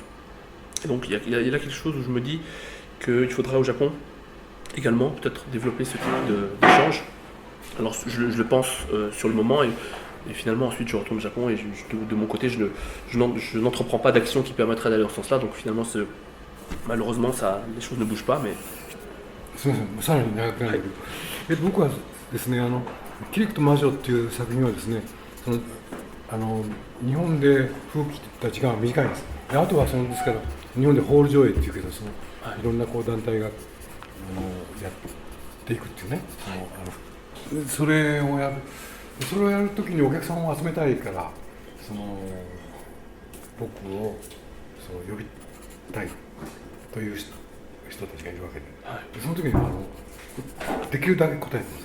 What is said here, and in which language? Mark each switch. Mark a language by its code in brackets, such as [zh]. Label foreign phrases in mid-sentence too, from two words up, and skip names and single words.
[fr] Et donc il y a là quelque chose où je me dis qu'il faudrait au Japon également peut-être développer ce type d'échange. Alors je le pense sur le moment et finalement ensuite je retourne au Japon et de mon côté je n'entreprends pas d'action qui permettrait d'aller dans ce sens-là, donc finalement malheureusement les choses ne bougent pas, mais... [ja] すみません、さらに長くなるけど、僕はですね、キリクと魔女っていう作品はですね、日本で風紀った時間は短いです。であとはですから日本でホール上映っていうけど、いろんな団体がやっていくっていうね、それをやるときにお客さんを集めたいから、僕を呼びたいという人たちがいるわけで、その時にできるだけ答えてますね。